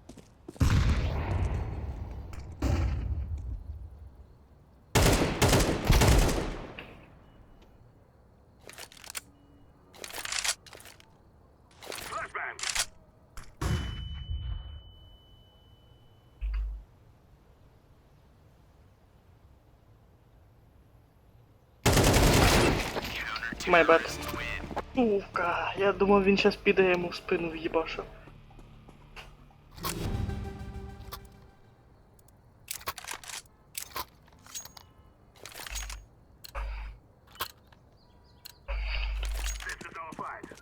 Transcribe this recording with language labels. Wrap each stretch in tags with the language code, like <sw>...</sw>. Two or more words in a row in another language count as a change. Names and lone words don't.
<en>Flashbang. My bad.</en> <uk>Сука, я думав він щас піде йому в спину в'їбашу.</uk> <en>This is our fight.</en>